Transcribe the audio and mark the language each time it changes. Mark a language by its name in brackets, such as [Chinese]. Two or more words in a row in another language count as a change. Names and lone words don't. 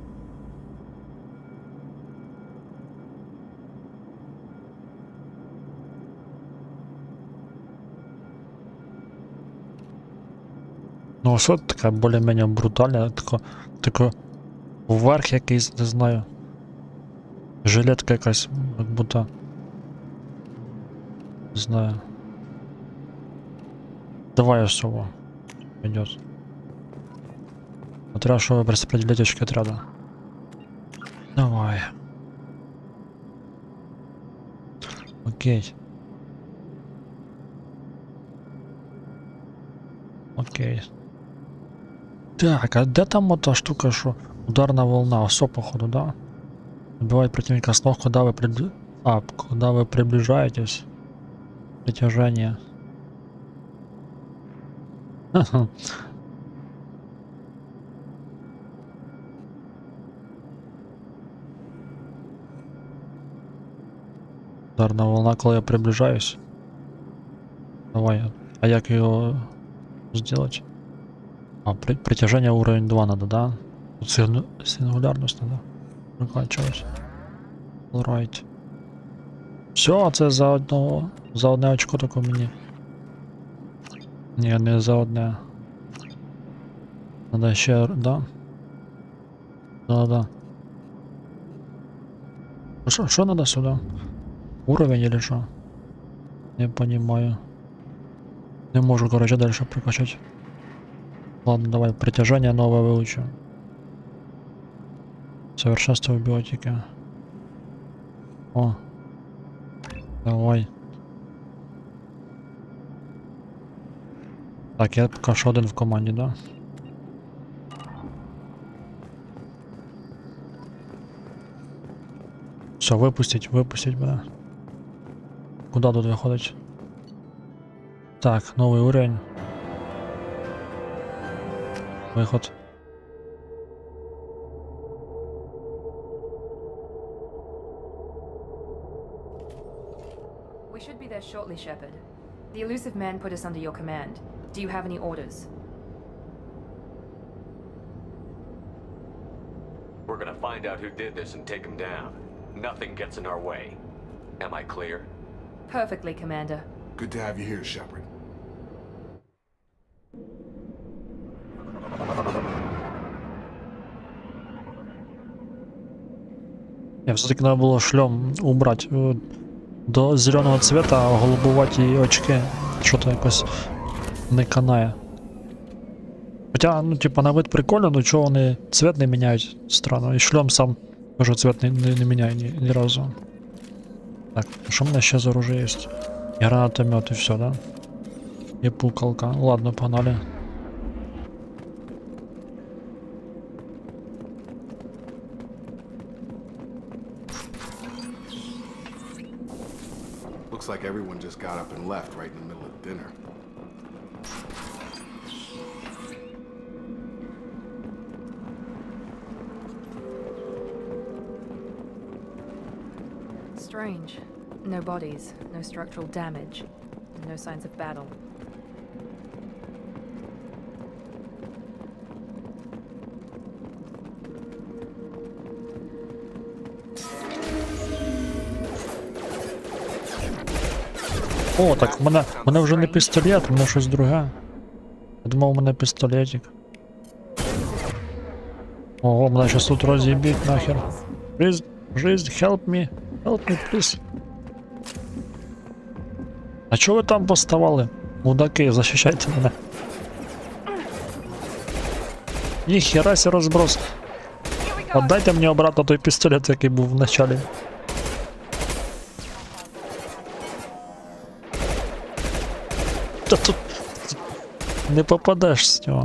[Ukrainian] Ну, ось от така більш-менш брутальна, така вверх якийсь, не знаю. Жилетка якась, як будто. Не знаю. Давай особо. [Russian] Пойдет. Смотря что вы распределите очки отряда. Давай. Окей. Окей. Так, а где там эта штука, что ударная волна? Осо, походу, да? Убивает противника с ног, когда вы приближаетесь. Притяжение. Ха-ха. [Ukrainian] Ударна волна, коли я приближаюсь. Давай. А як його сделать? [Russian] А, притяжение уровень 2 надо, да? Тут сингулярность надо прокачивать. [English] Alright. [Ukrainian] Все, це за одного. За одне очко таке мені. Ні, не за одне. Надо ще, [Russian] да? Да. Что надо сюда? Уровень или что? Не понимаю. [Ukrainian] Не можу, [Russian] короче, дальше прокачать. Ладно, давай, притяжение новое выучу. Совершенство в биотике. О. Давай. [Ukrainian] Так, я пока що один в команді, да? Все, выпустить мене. Куда тут виходить? Так, новий уровень. Виход. [English] We should be there shortly, Shepard. The elusive man put us under your command. Do you have any orders? We're gonna find out who did this and take him down. Nothing gets in our way. Am I clear? Perfectly, Commander. Good to have you here, Shepard. [Russian] Я все-таки надо было шлем убрать. [Ukrainian] До зеленого цвета голубуваті очки. Що-то якось не канає. Хоча, ну, типа, на вид прикольно, но чого вони цвет не міняють? Странно. І шлем сам тоже цвет не міняє ні разу. Так, що в мене ще за оружие є? І гранатомет, і все, да? І пукалка. Ладно, погнали. [English] Looks like everyone just got up and left right in the middle of dinner. Strange. No bodies, no structural damage, no signs of battle. [Ukrainian] О, так в мене вже не пістолет, в мене щось друге. Я думав, у мене пістолетик. Ого, мене щас тут роз'їбіть нахер. [English] Please, help me, please. [Ukrainian] А чого ви там поставали? Мудаки, защищайте мене. Ніхера сі розброс. Отдайте мені обратно той пістолет, який був в началі. Та тут не попадеш з нього.